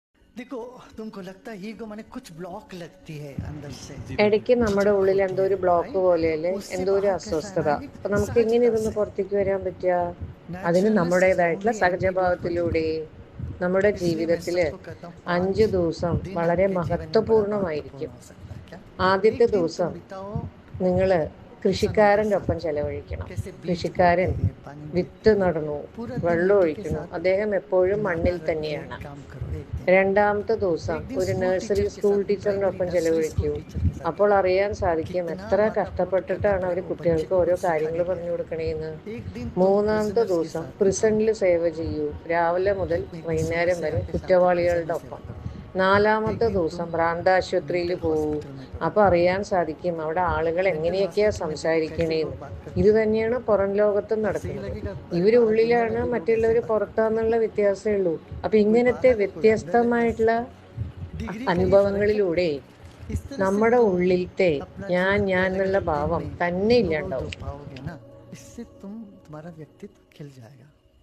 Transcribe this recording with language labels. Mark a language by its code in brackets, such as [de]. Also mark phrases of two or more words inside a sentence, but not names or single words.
[hi] देखो, तुमको लगता है ईगो माने कुछ ब्लॉक लगती है अंदर से। [ml] ഇടയ്ക്ക് നമ്മുടെ ഉള്ളിൽ എന്തോ ഒരു ബ്ലോക്ക് [hi] राइट। [ml] പോലെയല്ലേ, [hi] उससे [ml] എന്തോ ഒരു [hi] बाहर कैसा है [ml] അസ്വസ്ഥത. [hi] ना, [ml] അപ്പൊ [hi] एक [ml] നമുക്ക് എങ്ങനെ [hi] सहजता [ml] ഇതൊന്ന് [hi] से। [ml] പുറത്തേക്ക് വരാൻ പറ്റുക? അതിന് [en] naturalness is the [ml] നമ്മുടേതായിട്ടുള്ള [en] only antidote for [ml] സഹജഭാവത്തിലൂടെ [en] ईगो। [ml] നമ്മുടെ [hi] इसलिए मैं [ml] ജീവിതത്തില് [hi] सबको कहता हूँ [ml] 5 ദിവസം [hi] 5 दिन [ml] വളരെ [hi] आपके जीवन में बड़ा महत्वपूर्ण [ml] മഹത്വപൂർണമായിരിക്കും. [hi] हो सकता है। क्या? [ml] ആദ്യത്തെ [hi] एक दिन तुम [ml] ദിവസം [hi] बिताओ [ml] നിങ്ങൾ [hi] किसानों के [ml] കൃഷിക്കാരൻ്റെ ഒപ്പം [hi] साथ, [ml] ചെലവഴിക്കണം. [hi] कैसे बीज बोते [ml] കൃഷിക്കാരൻ [hi] हैं, पानी [ml] വിത്ത് [hi] देते हैं। [ml] നടണു, [hi] पूरा दिन [ml] വെള്ളം [hi] मिट्टी के [ml] ഒഴിക്കുന്നു, [hi] साथ [ml] അദ്ദേഹം എപ്പോഴും [hi] नाता [ml] മണ്ണിൽ [hi] रख के [ml] തന്നെയാണ്. [hi] काम करो एक दिन। [ml] രണ്ടാമത്തെ ദിവസം [hi] एक दिन [ml] ഒരു [hi] स्कूल [ml] നഴ്സറി [hi] टीचर के [ml] സ്കൂൾ [hi] साथ, [ml] ടീച്ചറിൻ്റെ [hi] प्राइमरी [ml] ഒപ്പം [en] nursery school [ml] ചെലവഴിക്കൂ. [hi] टीचर के साथ [ml] അപ്പോൾ [hi] बैठो। [ml] അറിയാൻ साധിക്കും [hi] कितना [ml] എത്ര [hi] वातावरण करना [ml] കഷ്ടപ്പെട്ടിട്ടാണ് അവർ [hi] पड़ेगा वो बच्चे [ml] കുട്ടികൾക്ക് [hi] को [ml] ഓരോ [hi] कुछ [ml] കാര്യങ്ങൾ [hi] सिखाने के [ml] പറഞ്ഞു [hi] लिए। [ml] കൊടുക്കണേന്ന്. [hi] एक दिन तुम [ml] മൂന്നാമത്തെ [hi] प्रिजनर्स के [ml] ദിവസം [hi] साथ बिताओ, [ml] പ്രിസണിൽ സേവ ചെയ്യൂ, രാവിലെ മുതൽ [hi] एक दिन सुबह [ml] വൈകുന്നേരം [hi] से [ml] വരെ [hi] आके शाम तक प्रिजन [ml] കുറ്റവാളികളുടെ [hi] में सेवा [ml] ഒപ്പം. [hi] करो। एक [ml] നാലാമത്തെ [hi] दिन तुम [ml] ദിവസം ഭ്രാന്താശുപത്രിയിൽ [hi] मेंटल [ml] പോവൂ. [hi] हॉस्पिटल में करो। [ml] അപ്പോൾ അറിയാൻ സാധിക്കും അവിടെ ആളുകൾ [hi] मेंटल [ml] എങ്ങനെയൊക്കെയാ [hi] हॉस्पिटल में देखो कैसे [ml] സംസാരിക്കണേന്ന്. [hi] लोग बात [ml] ഇത് [hi] करते हैं। [ml] തന്നെയാണ് പുറം ലോകത്തും [hi] ऐसे ही [ml] നടക്കുന്നത്. [hi] लगेगा, अरे [ml] ഇവർ [hi] बाहर दुनिया में [ml] ഉള്ളിലാണ്, [hi] भी लोग ऐसे [ml] മറ്റുള്ളവർ [hi] बात करते हैं। [ml] പുറത്താന്നുള്ള വ്യത്യാസമേ ഉള്ളൂ. അപ്പൊ [hi] कोई [ml] ഇങ്ങനത്തെ [hi] बाहर है कोई अंदर है, बस [ml] വ്യത്യസ്തമായിട്ടുള്ള [hi] डिग्री का ही फर्क है। [ml] അനുഭവങ്ങളിലൂടെ [hi] इस तरह से [ml] നമ്മുടെ [hi] तुम [ml] ഉള്ളിലത്തെ [hi] अपना [ml] ഞാൻ [hi] जीवन के [ml] ഞാൻ [hi] अलग [ml] എന്നുള്ള [hi] अलग दिन [ml] ഭാവം [hi] में [ml] തന്നെ [hi] अनुभव जो [ml] ഇല്ലാണ്ടാവും. [hi] पाओगे ना, इससे तुम्हारा व्यक्तित्व खिल जाएगा।